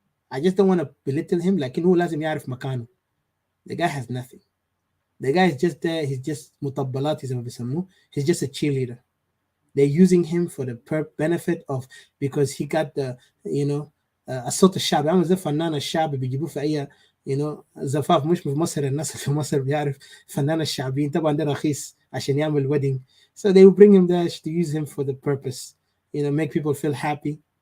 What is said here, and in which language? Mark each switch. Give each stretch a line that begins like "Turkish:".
English: I just don't want to belittle him. Like who
Arabic: lazim يعرف مكانه.
English: The guy has nothing. The guy is just there. He's just mutabbalat. He's just a cheerleader. They're using him for the benefit of, because he got the,
Arabic: الصوت الشعبي. عامل زي فنان الشعب بيجيبوه في أي زفاف. مش في مصر، الناس في مصر بيعرف فنان الشعبيين طبعا ده رخيص عشان يعمل wedding.
English: So they will bring him there to use him for the purpose, make people feel happy.